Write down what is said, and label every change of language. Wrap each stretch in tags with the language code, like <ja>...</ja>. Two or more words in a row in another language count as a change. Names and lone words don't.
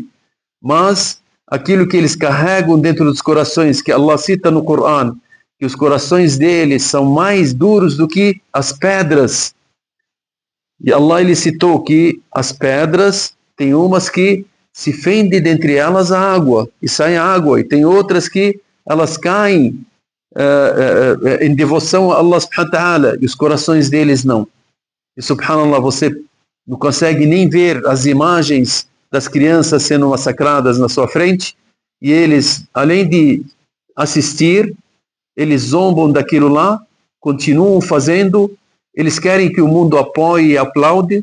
<pt>Mas aquilo que eles carregam dentro dos corações, que Allah cita no Corão, que os corações deles são mais duros do que as pedras. E Allah ele citou que as pedras, tem umas que se fende dentre elas a água, e sai água, e tem outras que elas caem em devoção a Allah</pt> <ar>سبحانه وتعالى,</ar> <pt>e os corações deles não. E subhanallah, você não consegue nem ver as imagens das crianças sendo massacradas na sua frente, e eles, além de assistir, eles zombam daquilo lá, continuam fazendo, eles querem que o mundo apoie e aplaude.</pt>